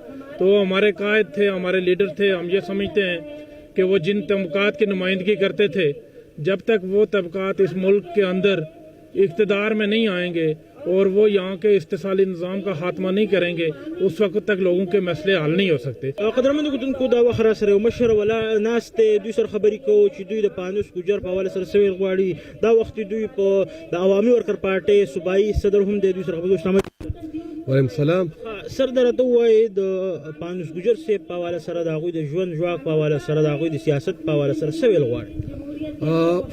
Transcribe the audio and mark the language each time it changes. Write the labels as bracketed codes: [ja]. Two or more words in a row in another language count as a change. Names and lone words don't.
[ur] تو ہمارے قائد تھے، ہمارے لیڈر تھے. ہم یہ سمجھتے ہیں کہ وہ جن طبقات کی نمائندگی کرتے تھے، جب تک وہ طبقات اس ملک کے اندر اقتدار میں نہیں آئیں گے اور وہ یہاں کے استحصالی نظام کا خاتمہ نہیں کریں گے، اس وقت تک لوگوں کے مسئلے حل نہیں ہو سکتے. [ps] قدرمنو کتونکو دا وخت را سره مشر ولا ناس ته دوی سره خبرې کوو چې دوی د پانوس ګجر په حواله سره څه غواړي. دا وخت دوی په د عوامي ورکر پارټۍ صوبایي صدر هم دی، دوی سره خبرې کوو. [ar] وعلیکم السلام. [ps] سر درته وایي د پانوس ګجر صاحب په حواله سره د هغوی د ژوند ژواک په حواله سره، د هغوی د سیاست په حواله سره څه ویل غواړي؟